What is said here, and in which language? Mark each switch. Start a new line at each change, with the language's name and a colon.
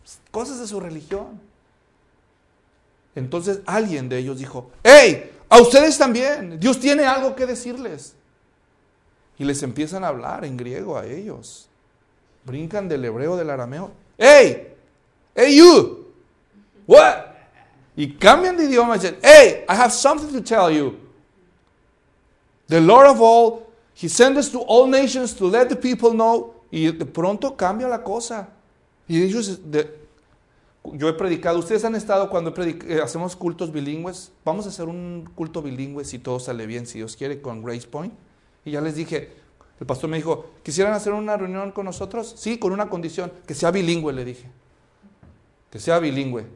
Spanish: Cosas de su religión. Entonces alguien de ellos dijo, ¡ey! A ustedes también, Dios tiene algo que decirles. Y les empiezan a hablar en griego a ellos. Brincan del hebreo, del arameo. ¡Hey!
English: ¡Hey, you! ¿What?
Spanish: Y cambian de idioma y dicen, ¡Hey!
English: I have something to tell you. The Lord of all, He sent us to all nations to let the people know.
Spanish: Y de pronto cambia la cosa. Y ellos, yo he predicado, ustedes han estado cuando hacemos cultos bilingües. Vamos a hacer un culto bilingüe si todo sale bien, si Dios quiere, con Grace Point. Y ya les dije, el pastor me dijo, ¿quisieran hacer una reunión con nosotros? Sí, con una condición, que sea bilingüe, le dije. Que sea bilingüe.